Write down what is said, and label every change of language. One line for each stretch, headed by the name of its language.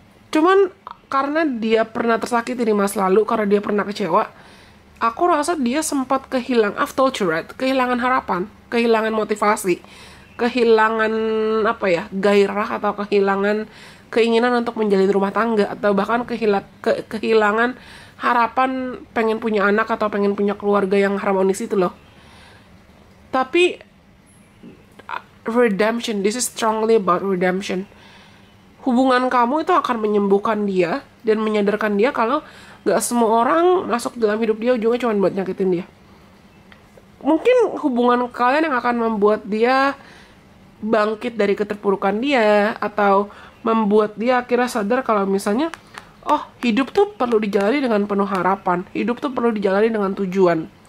Indonesian: Cuman karena dia pernah tersakiti di masa lalu, karena dia pernah kecewa, aku rasa dia sempat kehilangan,
English: I've told you right,
Indonesian: kehilangan harapan, kehilangan motivasi, kehilangan gairah, atau kehilangan keinginan untuk menjalin rumah tangga, atau bahkan kehilangan harapan pengen punya anak atau pengen punya keluarga yang harmonis itu loh. Tapi
English: redemption, this is strongly about redemption.
Indonesian: Hubungan kamu itu akan menyembuhkan dia dan menyadarkan dia kalau gak semua orang masuk dalam hidup dia ujungnya cuma buat nyakitin dia. Mungkin hubungan kalian yang akan membuat dia bangkit dari keterpurukan dia, atau membuat dia akhirnya sadar kalau misalnya, oh, hidup tuh perlu dijalani dengan penuh harapan, hidup tuh perlu dijalani dengan tujuan.